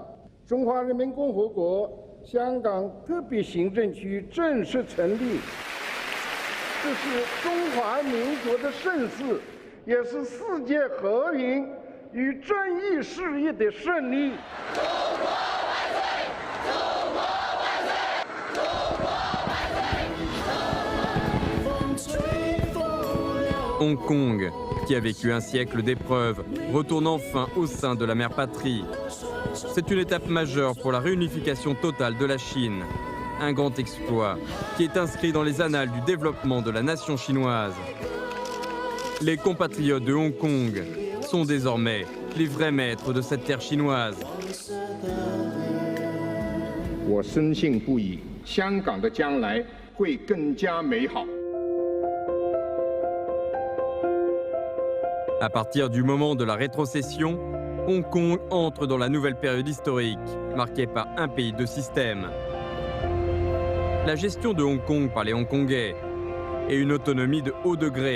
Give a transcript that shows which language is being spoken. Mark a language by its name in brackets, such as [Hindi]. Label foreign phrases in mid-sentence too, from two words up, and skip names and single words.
[Chinese] 中华人民共和国香港特别行政区正式成立，这是中华民族的盛世，也是世界和平与正义事业的胜利。中国万岁！中国万岁！中国万岁！风吹风流。 [French] Hong Kong, qui a vécu un siècle d'épreuves, retourne enfin au sein de la mère patrie. C'est une étape majeure pour la réunification totale de la Chine. Un grand exploit qui est inscrit dans les annales du développement de la nation chinoise. Les compatriotes de Hong Kong sont désormais les vrais maîtres de cette terre chinoise. [Chinese] 我深信不疑，香港的将来会更加美好。 [French] À partir du moment de la rétrocession, Hong Kong entre dans la nouvelle période historique, marquée par un pays de système. La gestion de Hong Kong par les Hongkongais et une autonomie de haut degré.